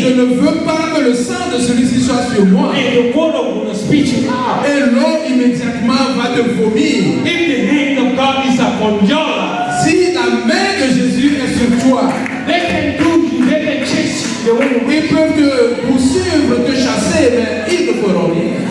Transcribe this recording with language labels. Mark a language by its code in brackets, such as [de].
[fr] Je ne veux pas que le sang de celui-ci soit sur moi. [en] And the water will spit you out. [fr] Et l'eau immédiatement va te vomir. [en] If the hand of God is upon your life, [fr] Si la main de Jésus est sur toi, [en] they can do you, they can chase you. They won't [fr] ils peuvent te poursuivre, te chasser, mais ils ne feront rien.